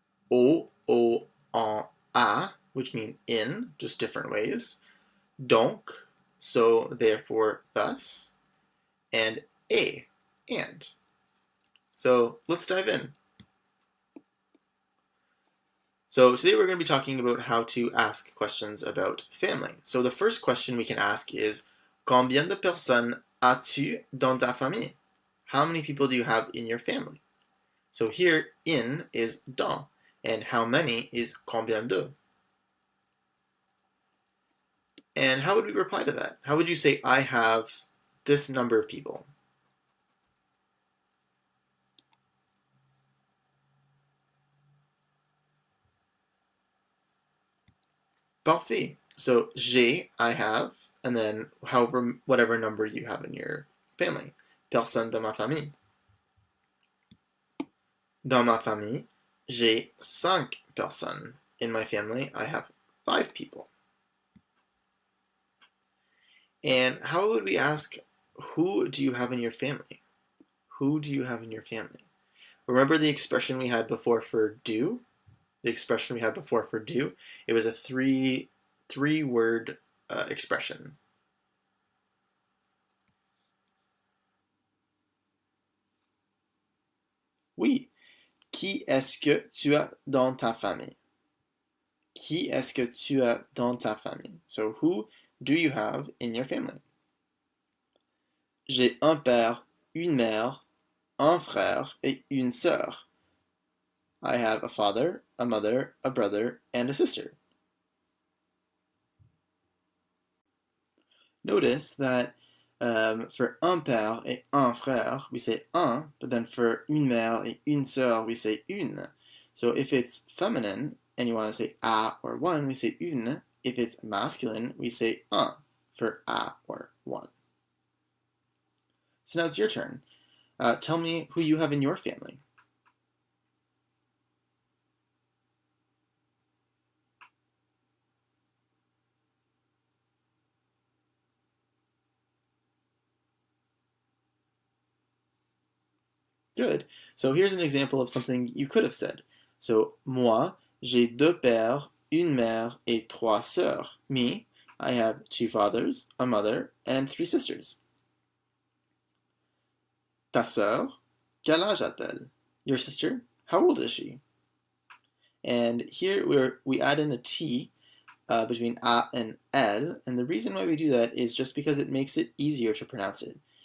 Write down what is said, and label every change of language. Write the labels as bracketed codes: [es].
[fr] Au, en, à, [en] which mean in, just different ways. Donc, so, therefore, thus. And et, and. So let's dive in. So today we're going to be talking about how to ask questions about family. So the first question we can ask is, [fr] combien de personnes as-tu dans ta famille? [en] How many people do you have in your family? So here, in is dans, and how many is combien de? And how would we reply to that? How would you say, I have this number of people? Parfait. So j'ai, I have, and then whatever number you have in your family. [fr] Personne de ma famille. Dans ma famille, j'ai 5 personnes. [en] In my family, I have 5 people. And how would we ask, who do you have in your family? Who do you have in your family? Remember the expression we had before for do? The expression we had before for do? It was a three-word expression. [fr] Oui. Qui est-ce que tu as dans ta famille? Qui est-ce que tu as dans ta famille? [en] So who do you have in your family? [fr] J'ai un père, une mère, un frère et une sœur. [en] I have a father, a mother, a brother, and a sister. Notice that for [fr] un père et un frère, [en] we say un, but then for [fr] une mère et une sœur, [en] we say une. So if it's feminine and you want to say a or one, we say une. If it's masculine, we say un for a or one. So now it's your turn. Tell me who you have in your family. Good. So here's an example of something you could have said. [fr] So, moi, j'ai deux pères, une mère et trois sœurs. [en] Me, I have 2 fathers, a mother, and 3 sisters. [fr] Ta sœur, quel âge a-t-elle? [en] Your sister, how old is she? And here we add in a T between a and elle, and the reason why we do that is just because it makes it easier to pronounce it.